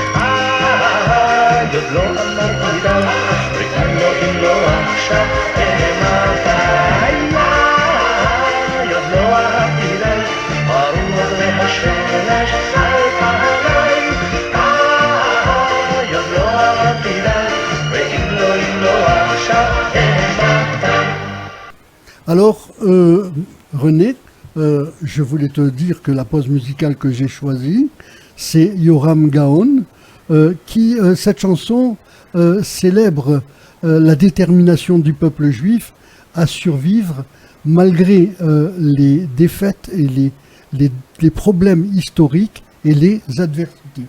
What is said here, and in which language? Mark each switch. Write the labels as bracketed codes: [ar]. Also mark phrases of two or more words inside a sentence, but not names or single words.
[he] עוד לא אמרתי די, ואם לא, אם לא עכשיו, מתי? עוד לא אהבתי די, הרוח והשמש על פניי. עוד לא אהבתי די, ואם לא, אם לא עכשיו, מתי? [fr] Alors, René, je voulais te dire que la pause musicale que j'ai choisie, c'est Yoram Gaon, qui, cette chanson, célèbre la détermination du peuple juif à survivre malgré les défaites et les problèmes historiques et les adversités.